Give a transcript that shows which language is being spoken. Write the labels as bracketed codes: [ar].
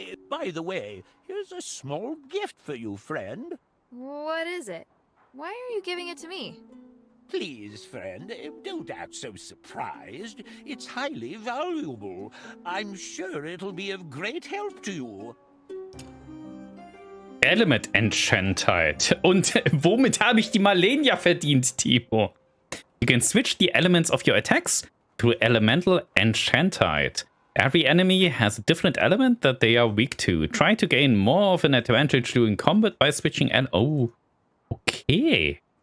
[en] By the way, here's a small gift for you, friend. What is it? Why are you giving it to me? Please, friend, don't act so surprised. It's highly valuable. I'm sure it'll be of great help to you. Element Enchantheit. [de] Und womit habe ich die Malenia verdient, Timo? [en] You can switch the elements of your attacks to Elemental Enchantheit. Every enemy has a different element that they are weak to. Try to gain more of an advantage during combat by switching Oh, okay.